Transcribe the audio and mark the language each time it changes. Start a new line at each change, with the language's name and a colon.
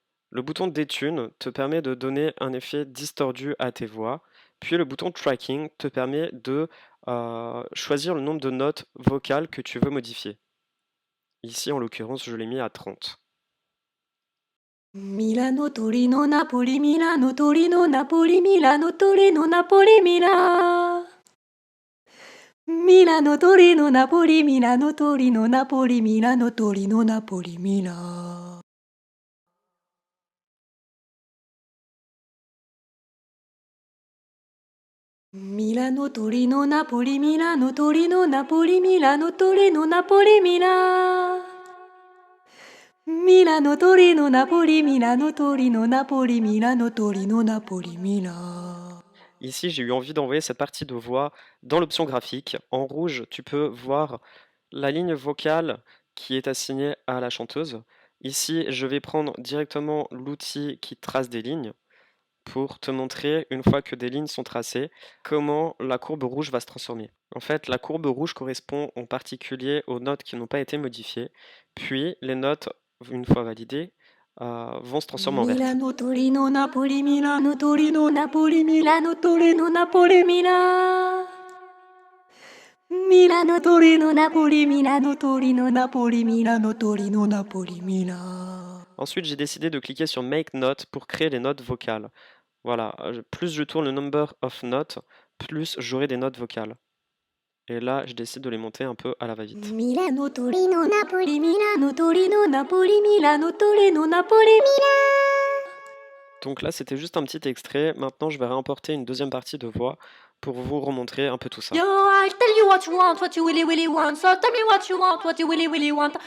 French: Le bouton détune te permet de donner un effet distordu à tes voix. Puis le bouton tracking te permet de choisir le nombre de notes vocales que tu veux modifier. Ici, en l'occurrence, je l'ai mis à 30. Milano, Torino, Napoli, Milano, Torino, Napoli, Milano, Torino, Napoli, Milano. Milano, Torino, Napoli, Milano, Torino, Napoli, Milano, Torino, Napoli, Milano. Milano, Torino, Napoli, Milano, Torino, Napoli, Milano, Torino, Napoli, Milano. Milano, Torino, Napoli, Milano, Torino, Napoli, Milano, Torino, Napoli, Milano. Ici, j'ai eu envie d'envoyer cette partie de voix dans l'option graphique. En rouge, tu peux voir la ligne vocale qui est assignée à la chanteuse. Ici, je vais prendre directement l'outil qui trace des lignes pour te montrer, une fois que des lignes sont tracées, comment la courbe rouge va se transformer. En fait, la courbe rouge correspond en particulier aux notes qui n'ont pas été modifiées, puis les notes, une fois validées, vont se transformer en verte. Milano, Torino, Napoli, Milano, Torino, Napoli, Milano, Torino, Napoli, Milano. Milano, Torino, Napoli, Milano, Torino, Napoli, Milano, Torino, Napoli, Milano. Ensuite, j'ai décidé de cliquer sur Make Note pour créer les notes vocales. Voilà, plus je tourne le number of notes, plus j'aurai des notes vocales. Et là, je décide de les monter un peu à la va-vite. Milano, Torino, Napoli, Milano, Torino, Napoli, Milano, Torino, Napoli, Milano. Donc là, c'était juste un petit extrait. Maintenant, je vais réimporter une deuxième partie de voix pour vous remontrer un peu tout ça.
English: Yo, I'll tell you what you want, what you really, really want. So tell me what you want, what you really, really want.